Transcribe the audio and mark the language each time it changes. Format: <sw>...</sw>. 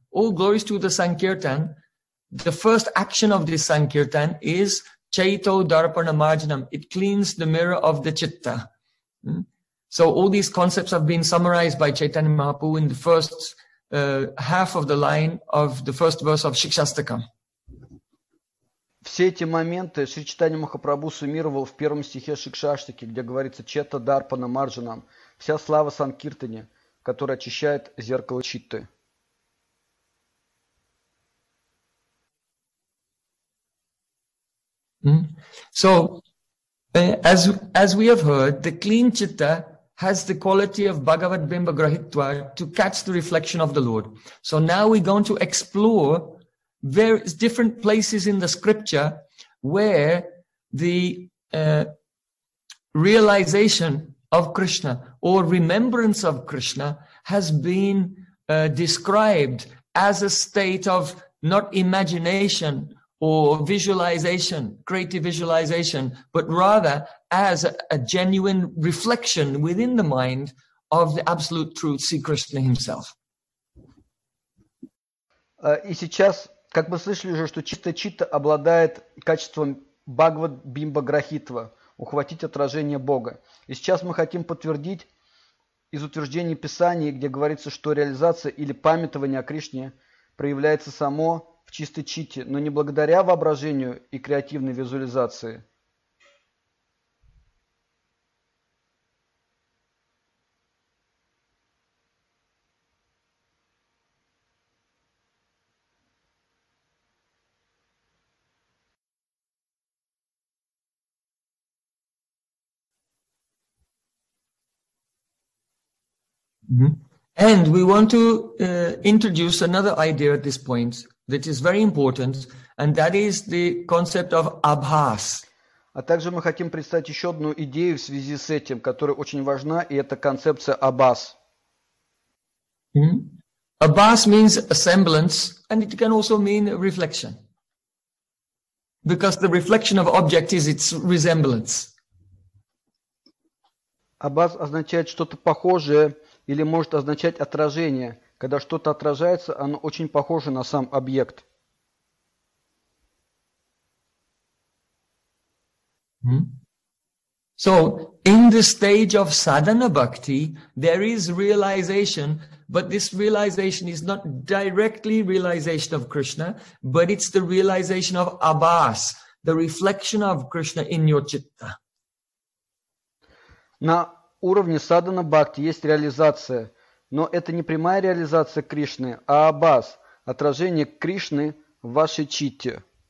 <en>All glories to the Sankirtan. The first action of this Sankirtan is Chaito Darpana Marjanam. It cleans the mirror of the Chitta. So all these concepts have been summarized by Chaitanya Mahaprabhu in the first half of the line of the first verse of Shikshastakam.</en> <ru>Все эти моменты Шри Чайтанья Махапрабху суммировал в первом стихе Шикшаштаки, где говорится «Чета Дарпана Марджанам» – «Вся слава Санкиртане, которая очищает зеркало читты».</ru> <en>So, as we have heard, the clean chitta has the quality of Bhagavad Bimba Grahitva to catch the reflection of the Lord. So now we're going to explore various different places in the scripture where the realization of Krishna or remembrance of Krishna has been described as a state of not imagination or visualization, creative visualization, but rather as a genuine reflection within the mind of the Absolute Truth, Sri Krishna Himself.</en> <ru>Как мы слышали уже, что чистая читта обладает качеством бхагават-бимба-грахитва, ухватить отражение Бога. И сейчас мы хотим подтвердить из утверждений Писания, где говорится, что реализация или памятование о Кришне проявляется само в чистой читте, но не благодаря воображению и креативной визуализации.</ru> <en>And we want to introduce another idea at this point that is very important, and that is the concept of abhas.</en> <ru>А также мы хотим представить еще одну идею в связи с этим, которая очень важна, и это концепция абхас.</ru> <en>Abhas means a semblance, And it can also mean reflection. Because the reflection of object is its resemblance.</en> <ru>Абаз означает что-то похожее или может означать отражение. Когда что-то отражается, оно очень похоже на сам объект.</ru> <en>So, in the stage of sadhana bhakti, there is realization, but this realization is not directly realization of Krishna, but it's the realization of abhas, the reflection of Krishna in your chitta.</en> <ru>На уровне садхана бхакти есть реализация, но это не прямая реализация Кришны, а абхас, отражение Кришны в вашей читте.</ru>